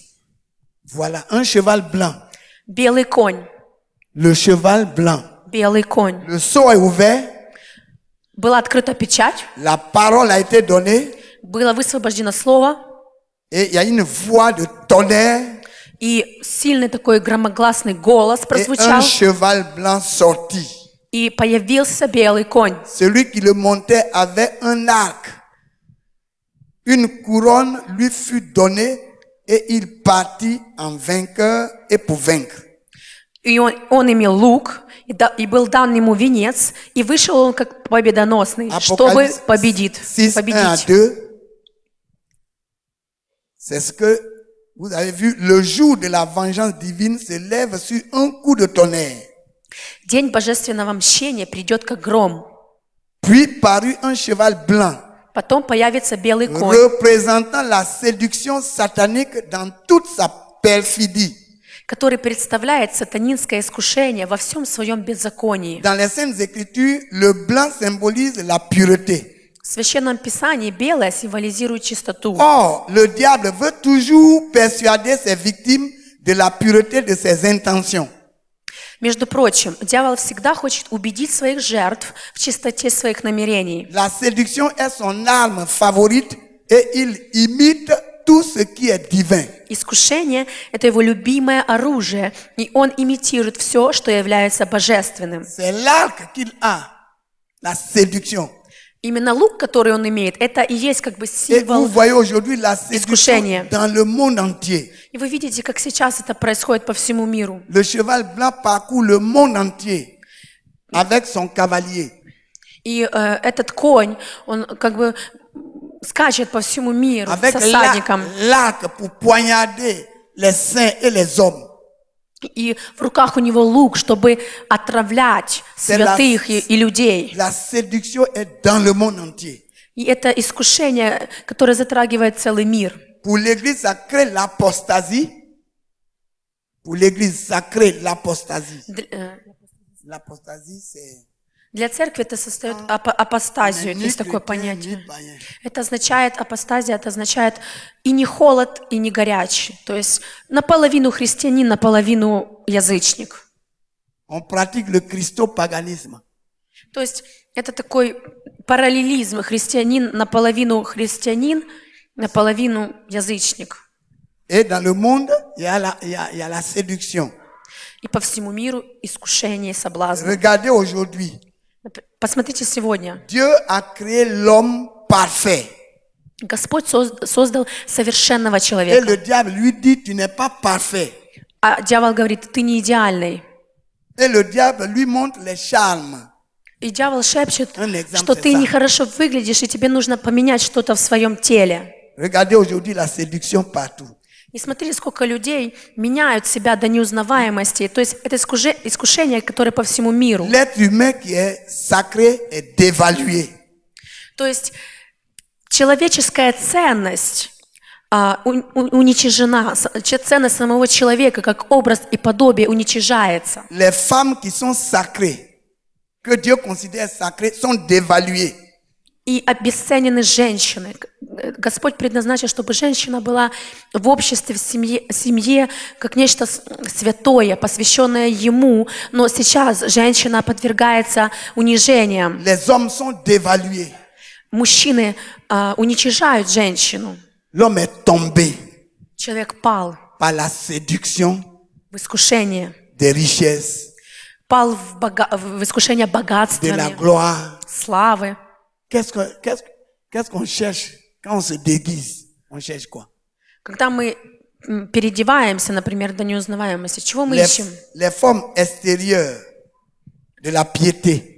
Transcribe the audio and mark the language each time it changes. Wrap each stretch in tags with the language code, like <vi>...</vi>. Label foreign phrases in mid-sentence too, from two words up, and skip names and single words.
<fr>Voilà, un cheval blanc.</fr> <ru>Белый конь,</ru> <fr>Le cheval blanc.</fr> <ru>белый конь.</ru> <fr>Le sceau est ouvert.</fr> <ru>Была открыта печать,</ru> <fr>La parole a été donnée.</fr> <ru>было высвобождено слово,</ru> <fr>Et il y a une voix de tonnerre.</fr> <ru>и сильный такой громогласный голос</ru> <fr>Et</fr> <ru>прозвучал,</ru> <fr>un cheval blanc sortit.</fr> <ru>и появился белый конь.</ru> <fr>Celui qui le montait avait un arc. Une couronne lui fut donnée et il partit en vainqueur et pour vaincre.</fr> <ru>И он имел лук, и был дан ему венец, и вышел он как победоносный, чтобы</ru> <fr>Apocalypse</fr> <ru>победить.</ru> <fr>6, 1 à 2. C'est ce que vous avez vu. Le jour de la vengeance divine se lève sur un coup de tonnerre.</fr> <ru>День божественного мщения придет как гром.</ru> <fr>Puis parut un cheval blanc,</fr> <ru>Потом появится белый конь,</ru> <fr>représentant la séduction satanique dans toute sa perfidie.</fr> <ru>который представляет сатанинское искушение во всем своем беззаконии.</ru> <fr>Dans les Saintes Écritures, le blanc symbolise la pureté.</fr> <ru>В Священном Писании белое символизирует чистоту.</ru> <fr>Or, le diable veut toujours persuader ses victimes de la pureté de ses intentions.</fr> <ru>Между прочим, дьявол всегда хочет убедить своих жертв в чистоте своих намерений.</ru> <fr>La séduction est son arme favorite et il imite tout ce qui est divin.</fr> <ru>Искушение – это его любимое оружие, и он имитирует все, что является божественным.</ru> <fr>C'est l'arc qu'il a, la séduction.</fr> <ru>Именно лук, который он имеет, это и есть как бы</ru> <fr>Et vous</fr> <ru>символ.</ru> <fr>voyez aujourd'hui la séduction</fr> <ru>Искушение.</ru> <fr>dans le monde entier.</fr> <ru>И вы видите, как сейчас это происходит по всему миру.</ru> <fr>Le cheval blanc parcourt le monde entier avec son cavalier.</fr> <ru>И этот конь, он как бы скачет по всему миру</ru> <fr>Avec</fr> <ru>со всадником.</ru> <fr>l'arc pour poignarder les saints et les hommes.</fr> <ru>И в руках у него лук, чтобы отравлять святых и людей.</ru> <fr>La séduction est dans le monde entier.</fr> <ru>И это искушение, которое затрагивает целый мир.</ru> <fr>Pour l'Église, ça crée l'apostasie. Pour l'église sacrée, l'apostasie. L'apostasie, c'est</fr> <ru>Для церкви это состоит апостазию, ни есть такое</ru> <fr>chrétien, ni</fr> <ru>понятие.</ru> <fr>païen.</fr> <ru>Это означает, апостазия, это означает и не холод, и не горячий. То есть наполовину христианин, наполовину язычник.</ru> <fr>On pratique le christopaganisme.</fr> <ru>То есть это такой параллелизм. Христианин, наполовину язычник.</ru> <fr>Et dans le monde, il y a la séduction.</fr> <ru>И по всему миру искушение и соблазн.</ru> <fr>Regardez aujourd'hui.</fr> <ru>Посмотрите сегодня.</ru> <fr>Dieu a créé l'homme parfait.</fr> <ru>Господь создал совершенного</ru> <fr>Et</fr> <ru>человека.</ru> <fr>le diable lui dit, tu n'es pas parfait.</fr> <ru>А дьявол говорит, ты не идеальный.</ru> <fr>Et le diable lui montre les charmes.</fr> <ru>И дьявол шепчет,</ru> <fr>Un exemple,</fr> <ru>что</ru> <fr>c'est</fr> <ru>ты</ru> <fr>ça.</fr> <ru>нехорошо выглядишь, и тебе нужно поменять что-то в своем теле.</ru> <fr>Regardez aujourd'hui la séduction partout.</fr> <ru>И смотри, сколько людей меняют себя до неузнаваемости. То есть это искушение, которое по всему миру.</ru> <fr>L'être humain qui est sacré est dévalué.</fr> <ru>То есть человеческая ценность уничижена, ценность самого человека как образ и подобие уничижается.</ru> <fr>Les femmes qui sont sacrées, que Dieu considère sacrées, sont dévaluées.</fr> <ru>И обесценены женщины. Господь предназначил, чтобы женщина была в обществе, в семье как нечто святое, посвященное Ему. Но сейчас женщина подвергается унижениям.</ru> <fr>Les hommes sont dévalués.</fr> <ru>Мужчины уничижают женщину.</ru> <fr>L'homme est tombé</fr> <ru>Человек пал</ru> <fr>par la séduction</fr> <ru>в искушение.</ru> <fr>des richesses,</fr> <ru>Пал в искушение</ru> <fr>de la</fr> <ru>богатствами,</ru> <fr>gloire.</fr> <ru>славы.</ru> <fr>Qu'est-ce qu'on cherche quand on se déguise? On cherche quoi?</fr> <ru>Когда мы переодеваемся, например, до неузнаваемости, чего мы</ru> <fr>Les,</fr> <ru>ищем?</ru> <fr>les formes extérieures de la piété.</fr>